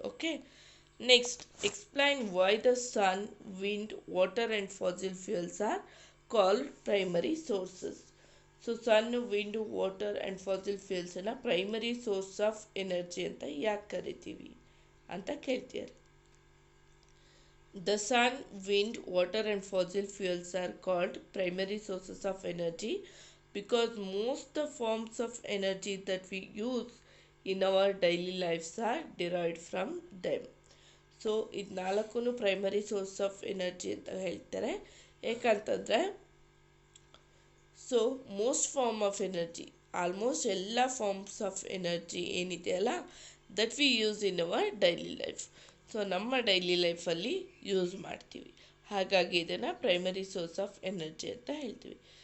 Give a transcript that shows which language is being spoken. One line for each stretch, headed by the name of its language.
English: Okay, next explain why the sun, wind, water and fossil fuels are called primary sources.
Kannada: So sun, wind, water and fossil ಫ್ಯೂಯಲ್ಸನ್ನು primary source of energy ಅಂತ ಯಾಕೆ ಕರಿತೀವಿ ಅಂತ ಕೇಳ್ತೀರಿ.
English: The sun, wind, water, and fossil fuels are called primary sources of energy because most the forms of energy that we use in our daily lives are derived from them.
Kannada: So ಇದು ನಾಲ್ಕು primary source of energy ಅಂತ ಹೇಳ್ತಾರೆ.
English: ಏಕಂತಂದರೆ so most form of energy, almost ಎಲ್ಲ forms of energy ಏನಿದೆಯಲ್ಲ that we use in our daily life.
Kannada: So ನಮ್ಮ daily ಲೈಫಲ್ಲಿ use ಮಾಡ್ತೀವಿ, ಹಾಗಾಗಿ ಇದನ್ನು ಪ್ರೈಮರಿ ಸೋರ್ಸ್ ಆಫ್ ಎನರ್ಜಿ ಅಂತ ಹೇಳ್ತೀವಿ.